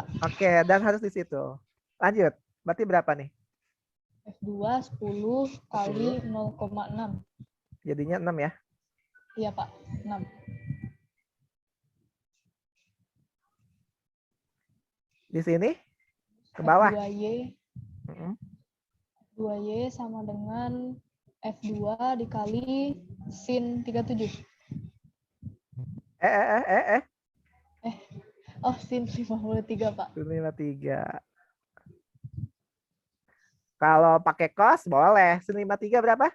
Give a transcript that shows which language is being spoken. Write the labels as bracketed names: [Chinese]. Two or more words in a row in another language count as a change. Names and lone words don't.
[Indonesian] Oke, dan harus di situ. Lanjut. Berarti berapa nih? F2 10 kali 0,6. Jadinya 6 ya? Iya, Pak. 6. Di sini? Ke bawah? F2Y. F2Y sama dengan F2 dikali sin 37. Oh, sin 53, Pak. Sin 53. Kalau pakai cos boleh. Sin 53 berapa?